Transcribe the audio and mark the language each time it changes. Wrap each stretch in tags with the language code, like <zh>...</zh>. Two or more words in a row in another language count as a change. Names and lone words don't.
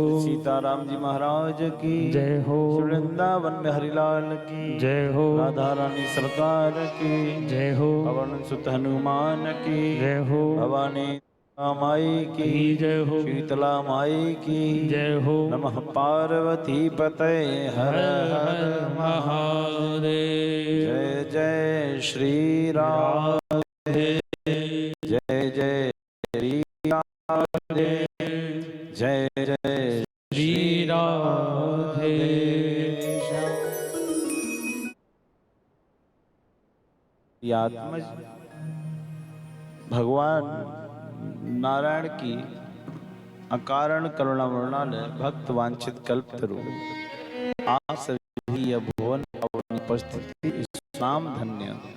<hi>सीताराम जी महाराज की जय हो वृंदावन में हरिलाल की जय हो राधा रानी सरकार की जय हो पवन सुत हनुमान की जय हो भवानी माई की जय हो शीतला माई की जय हो नमः पार्वती पते हर हर महादेव जय जय श्री राम जय जय श्री राधे जय जय श्री राधे ये आत्मा भगवान नारायण की अकारण करुणा मृणालय भक्त वांछित कल्प तरु आप सभी यह भुवन पावन उपस्थिति इस नाम धन्य</hi>